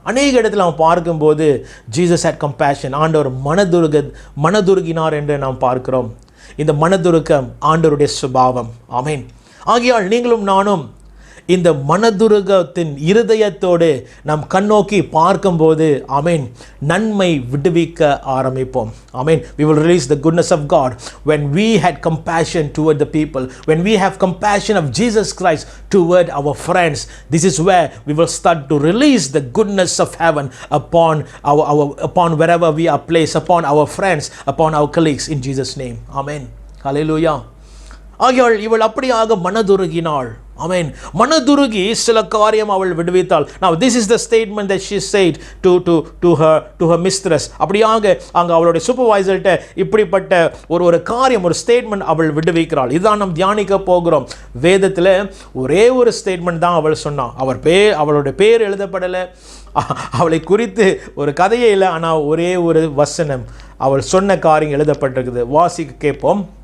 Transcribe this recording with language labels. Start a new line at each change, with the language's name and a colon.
Tamil: அநேக இடத்துல நாம் பார்க்கும்போது
English: Jesus had compassion,
Tamil: ஆண்டவர் மனதுருகினார் என்று நாம் பார்க்கிறோம். இந்த மனதுருக்கம் ஆண்டவருடைய சுபாவம். ஆமென். ஆகையால் நீங்களும் நானும் இந்த மனதுருகத்தின் இருதயத்தோடு நாம் கண்ணோக்கி பார்க்கும்போது ஆமென் நன்மை விடுவிக்க ஆரம்பிப்போம். ஆமென்.
English: We will release the goodness of God when we had compassion toward the people, when we have compassion of Jesus Christ toward our friends. This is where we will start to release the goodness of heaven upon wherever we are placed, upon our friends, upon our colleagues, in Jesus name. Amen. Hallelujah.
Tamil: ஆகையால் இவள் அப்படியாக மனதுருகினாள். ஆமென். மனதுருகி சில காரியம் அவள் விடுவித்தாள்.
English: Now this is the statement that she said to her mistress.
Tamil: அப்படியாக அங்க அவளுடைய சூப்பர்வைசர்ட்ட இப்படிப்பட்ட ஒரு காரியம், ஒரு ஸ்டேட்மெண்ட் அவள் விடுவிக்கிறாள். இதுதான் நாம் தியானிக்க போகிறோம். வேதத்தில் ஒரே ஒரு ஸ்டேட்மெண்ட் தான் அவள் சொன்னாள். அவளுடைய பேர் எழுதப்படலை, அவளை குறித்து ஒரு கதையே இல்லை. ஆனால் ஒரே ஒரு வசனம் அவள் சொன்ன காரியம் எழுதப்பட்டிருக்குது. வாசிக்க கேட்போம்.